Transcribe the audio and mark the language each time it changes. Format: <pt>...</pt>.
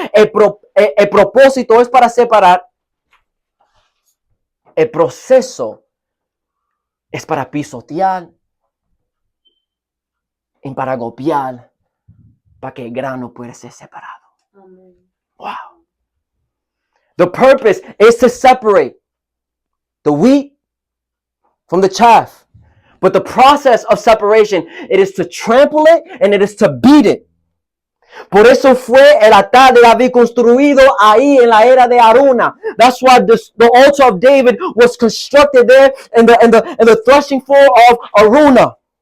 <es>El propósito es para separar. El proceso es para pisotear y para golpear para que el grano pueda ser separado.</es> <en>Amen. Wow. The purpose is to separate the wheat from the chaff. But the process of separation, it is to trample it and it is to beat it.</en> <es>Por eso fue el altar de David construido ahí en la era de Aruna.</es> <en>That's why the altar of David was constructed there in the threshing floor of Aruna.</en>